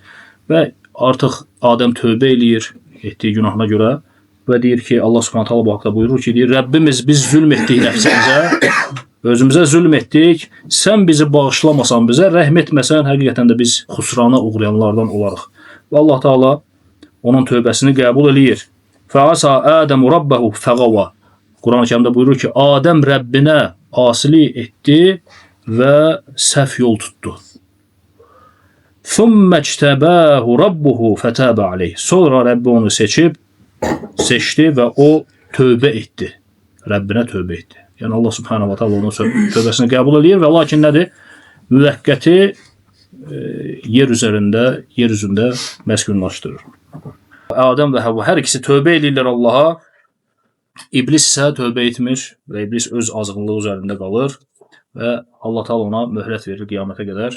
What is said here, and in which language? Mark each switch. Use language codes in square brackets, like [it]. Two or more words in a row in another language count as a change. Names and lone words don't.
[az] Və artıq Adəm tövbə eləyir etdiyi günahına görə və deyir ki, Allah [ar] سبحانه تعالى [az] bu haqda buyurur ki, deyir, Rəbbimiz biz zülm etdik nəfsimizə, özümüzə zülm etdik, sən bizi bağışlamasan bizə, rəhm etməsən, həqiqətən də biz xusrana uğrayanlardan olarıq. Və Allah Taala onun tövbəsini qəbul eləyir. [ar] فعصى آدم ربه فغوى. [az] Quran-ı Kərimdə buyurur ki, Adəm Rəbbinə asilik etdi və səhv yol tutdu. [ar] ثم اجتباه ربه فتاب عليه. [az] Sonra Rəbbi onu seçdi və o tövbə etdi. Rəbbinə tövbə etdi. Yəni Allah [ar] سبحانه وتعالى [az] onun tövbəsini qəbul eləyir və lakin nədir? Müvəqqəti yer üzündə məskunlaşdırır. Adəm və Həvva hər ikisi tövbə edirlər Allaha. İblis isə tövbə etmir və iblis öz azğınlığı üzərində qalır və Allah Taala ona möhlət verir qiyamətə qədər.